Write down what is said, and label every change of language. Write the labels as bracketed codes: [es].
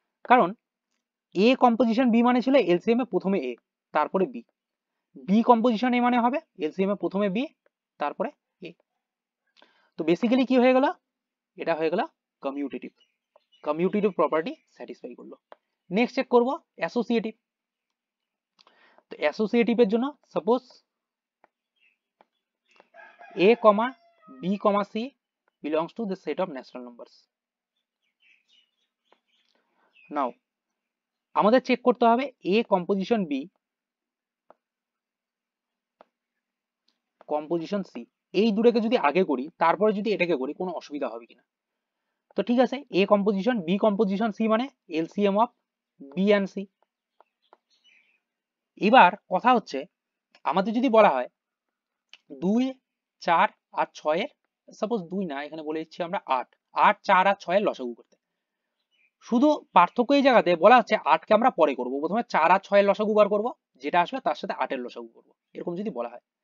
[bn] কারণ এ composition B মানে ছিল এলসিএম এ প্রথমে এ তারপরে বি, বি কম্পোজিশন এ মানে হবে এলসিএম এ প্রথমে বি তারপরে এ। তো বেসিক্যালি কি হয়ে গেল, এটা হয়ে গেল কমিউটেটিভ। কমিউটেটিভ প্রপার্টি স্যাটিসফাই করলো। নেক্সট চেক করব অ্যাসোসিয়েটিভ। তো অ্যাসোসিয়েটিভের জন্য [en] Suppose a comma b comma c belongs to the set of natural numbers. [bn] Now আমাদের চেক করতে হবে a composition b composition c, এই দুটোকে যদি আগে করি তারপরে যদি এটাকে করি কোনো অসুবিধা হবে কিনা। তো ঠিক আছে, a composition b composition c মানে [en] LCM of b and c। [bn] এবার কথা হচ্ছে আমাদের যদি বলা হয় 2 4 আর 6 এর, সাপোজ 2 না, এখানে বলে দিচ্ছি আমরা 8 4 আর 6 এর লসাগু করতে। শুধু পার্থক্য এই জায়গাতে বলা হচ্ছে 8 কে আমরা পরে করব, প্রথমে 4 আর 6 এর লসাগু বার করব, যেটা আসবে তার সাথে 8 এর লসাগু করব, এরকম যদি বলা হয়।